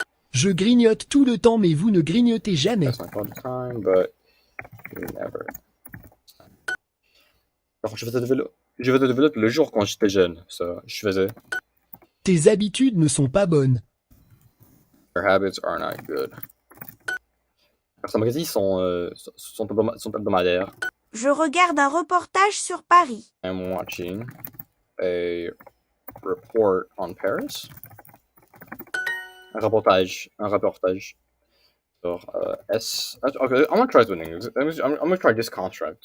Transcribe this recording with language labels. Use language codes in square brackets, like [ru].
[fr] Je grignote tout le temps, mais vous ne grignotez jamais. [en] That's not all the time, but never. [fr] Alors je faisais de vélo tous les jours quand j'étais jeune. Ça, je faisais. Tes habitudes ne sont pas bonnes. [en] Your habits are not good. [fr] Alors ces magazines sont hebdomadaires. Je regarde un reportage sur Paris. [en] I'm watching a report on Paris. [fr] Un reportage. [en] So, S. Okay, I'm gonna try this in English. I'm gonna try this construct.